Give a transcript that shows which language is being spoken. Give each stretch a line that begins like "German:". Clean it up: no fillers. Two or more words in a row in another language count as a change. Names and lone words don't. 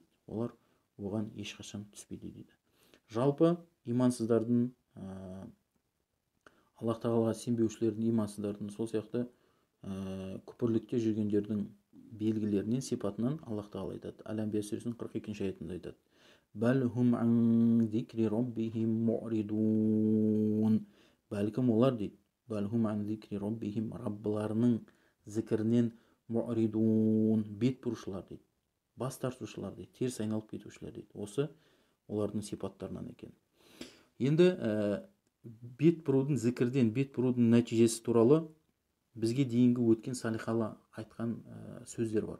Kazakh: Олар оған ешқашан түспейді дейді. Жалпы имансыздардың, Аллах тағалаға сенбеушілердің, имансыздардың, сол сияқты күпірлікте жүргендердің белгілерінен, сипатынан Аллах тағала айтады. Әл-Анбия сүресінің 42-ші аятында айтады.
Arabic: بل هم عن ذكر ربهم معرضون.
Kazakh: Бәлкім олар дейді,
Arabic: بل هم عن ذكر ربهم,
Kazakh: раббыларының зікірінен му'ридун, бет бұрушылар дейді, бас тартушылар дейді, теріс айналып кетушілер дейді. Осы олардың сипаттарынан екен. Енді бет бұрудың, зікірден бет бұрудың нәтижесі туралы бізге дейінгі өткен салихалы айтқан сөздер бар.